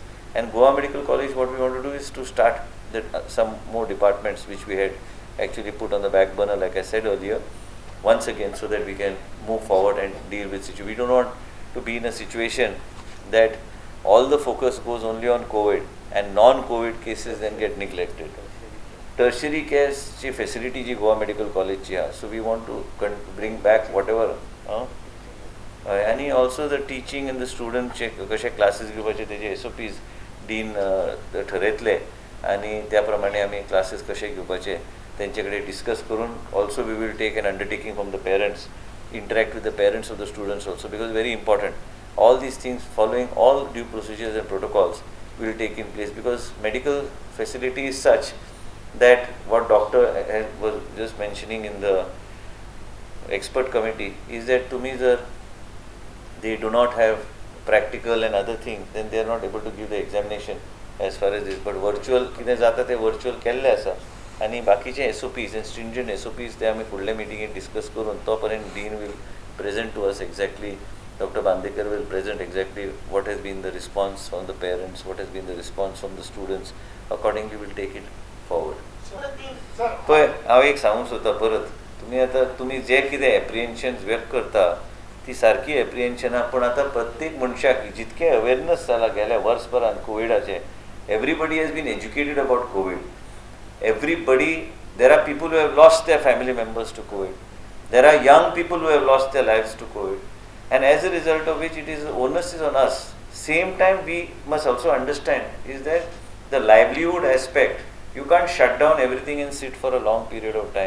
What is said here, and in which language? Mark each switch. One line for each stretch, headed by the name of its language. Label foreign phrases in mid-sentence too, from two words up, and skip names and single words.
English: And Goa Medical College, what we want to do is to start some more departments which we had actually put on the back burner, like I said earlier, once again, so that we can move forward and deal with situation. We don't want to be in a situation that all the focus goes only on COVID and non-COVID cases then get neglected. Tertiary care
Konkani: ची facility जी Goa Medical College ची हा.
English: So we want to bring back whatever. And also the teaching and the student
Konkani: कशे classes घेवपाचे तेजे SOPs डीन ठरयतले आणि त्याप्रमाणे आम्ही classes कशे घेवपाचे त्यांच्याकडे discuss करून.
English: Also we will take an undertaking from the parents, interact with the parents of the students also, because very important. All these things, following all due procedures and protocols, will take in place, because medical facility is such that what doctor was just mentioning in the expert committee is that to me they do not have practical and other things, then they are not able to give the examination as far as this.
Konkani: But virtual कितें जाता ते virtual केल्ले आसा, आणि बाकीचे
English: SOPs and stringent SOPs
Konkani: ते आमी फुडल्या मिटिंगेत डिस्कस करून तो पर्यंत
English: Dean will present to us exactly, Dr. Bandekar will present exactly what has been the response from the parents, what has been the response from the students. Accordingly we'll take it forward.
Konkani: पळय हांव एक सांगूंक सोदता परत, तुम्ही जे कितें एप्रिहेन्शन्स व्यक्त करता ती सारकी एप्रिहेन्शनां, पण आतां प्रत्येक मनशाक जितकें अवेरनस जाला गेल्या वर्सभरान कोविडाचें,
English: everybody has been educated about COVID. Everybody, there are people who have lost their family members to COVID. There are young people who have lost their lives to COVID. And as a result of which onus is on us. Same time we must also understand is that the livelihood aspect, you can't shut down everything and sit for a long period of time.